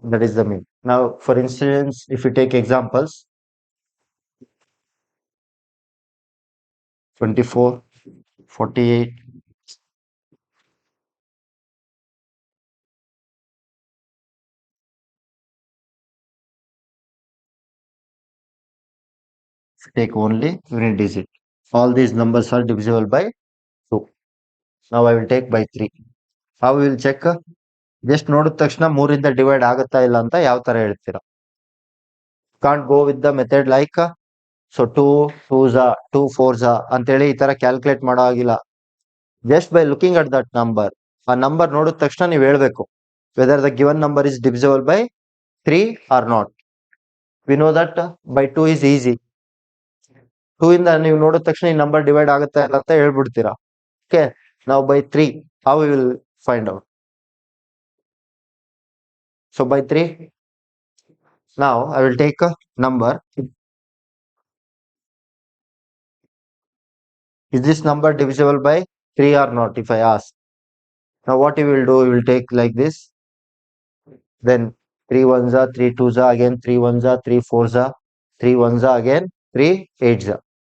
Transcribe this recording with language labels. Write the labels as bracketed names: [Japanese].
[English] That is the mean. Now, for instance, if you take examples, 24, 48, take only unit digit. All these numbers are divisible by 2. Now I will take by 3. How we will check? [Kannada] Just ನೋಡಿದ ತಕ್ಷಣ 3 ಇಂದ divide ಆಗುತ್ತಾ ಇಲ್ಲ ಅಂತ ಯಾವ ತರ ಹೇಳ್ತೀರಾ? [English] can't go with the method like so 2 2s 2 4s [Kannada] ಅಂತೇಳಿ ಈ ತರ ಕ್ಯಾಲ್ಕುಲೇಟ್ ಮಾಡೋ ಆಗಿಲ್ಲ. [English] just by looking at that number, [Kannada] ಆ ನಂಬರ್ ನೋಡಿದ ತಕ್ಷಣ ನೀವು ಹೇಳ್ಬೇಕು [English] Whether the given number is divisible by 3 or not. We know that by 2 is easy. [Kannada] 2 ಇಂದ ನೀವು ನೋಡಿದ ತಕ್ಷಣ ಈ ನಂಬರ್ ಡಿವೈಡ್ ಆಗುತ್ತಾ ಇಲ್ಲ ಅಂತ ಹೇಳ್ಬಿಡ್ತೀರಾ. [English] okay, [Kannada] ನಾವು [English] By 3 how we will find out. So by 3, now I will take a number. Is this number divisible by 3 or not, if I ask? Now what you will do, you will take like this, then 3 ones are 3 twos are again 3 ones are 3 fours are 3 ones are again 3 eights are.